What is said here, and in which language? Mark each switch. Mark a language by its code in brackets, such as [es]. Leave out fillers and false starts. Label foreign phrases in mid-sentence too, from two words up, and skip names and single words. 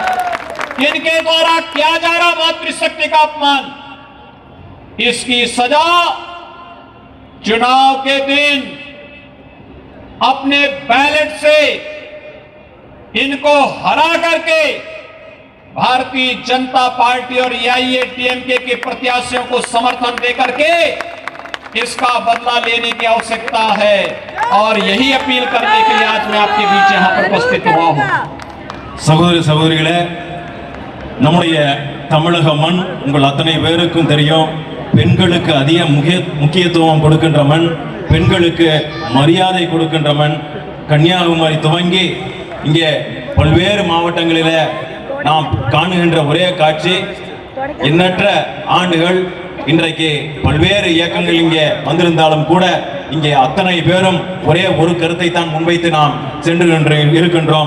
[hi] इनके द्वारा किया जा रहा मातृशक्ति का अपमान, इसकी सजा चुनाव के दिन अपने बैलेट से इनको हरा करके भारतीय जनता पार्टी और एआईएडीएमके के प्रत्याशियों को समर्थन देकर के इसका बदला लेने की आवश्यकता है। और यही अपील करने के लिए आज मैं आपके बीच यहां पर उपस्थित हुआ हूं। [ta] சகோதர சகோதரிகளே, நம்முடைய தமிழக மண் உங்கள் அத்தனை பேருக்கும் தெரியும். பெண்களுக்கு அதிக முக்கியத்துவம் கொடுக்கின்ற மண், பெண்களுக்கு மரியாதை கொடுக்கின்ற மண். கன்னியாகுமரி துவங்கி இங்கே பல்வேறு மாவட்டங்களில் நாம் காணுகின்ற ஒரே காட்சி, எண்ணற்ற ஆண்டுகள் இன்றைக்கு பல்வேறு இயக்கங்கள் இங்கே வந்திருந்தாலும் கூட இங்கே அத்தனை பேரும் ஒரே ஒரு கருத்தை தான் முன்வைத்து நாம் சென்று இருக்கின்றோம்.